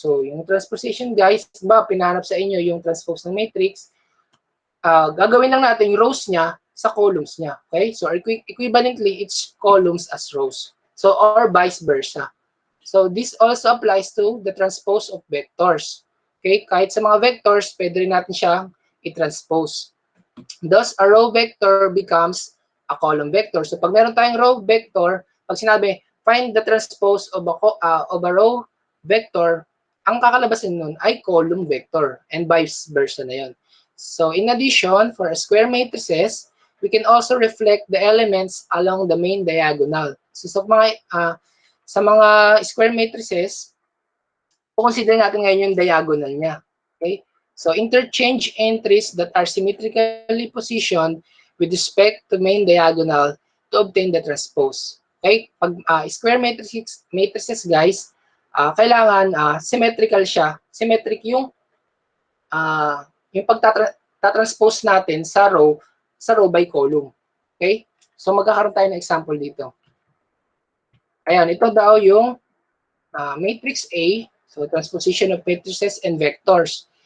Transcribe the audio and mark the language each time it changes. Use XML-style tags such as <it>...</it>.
<tl>So, yung transposition, guys, ba, pinahanap sa inyo yung transpose ng matrix, gagawin lang natin yung rows niya sa columns niya. Okay?</tl> <en>So, equivalently, it's columns as rows. So, or vice versa. So, this also applies to the transpose of vectors. Okay?</en> <tl>Kahit sa mga vectors, pwede rin natin siyang i-transpose.</tl> <en>Thus, a row vector becomes a column vector.</en> <tl>So, pag meron tayong row vector, pag sinabi,</tl> <en>find the transpose of a row vector,</en> <tl>ang kakalabasin nun ay column vector and vice versa na yun.</tl> <en>So, in addition, for a square matrices, we can also reflect the elements along the main diagonal.</en> <tl>So, sa mga square matrices, consider natin ngayon yung diagonal niya. Okay?</tl> <en>So, interchange entries that are symmetrically positioned with respect to main diagonal to obtain the transpose.</en> <tl>Okay? Pag square matrices, guys, kailangan symmetrical siya. Symmetric yung pagtatranspose natin sa row by column. Okay? So, magkakaroon tayo ng example dito. Ayan, ito daw yung matrix A.</tl> <en>So, transposition of matrices and vectors.</en>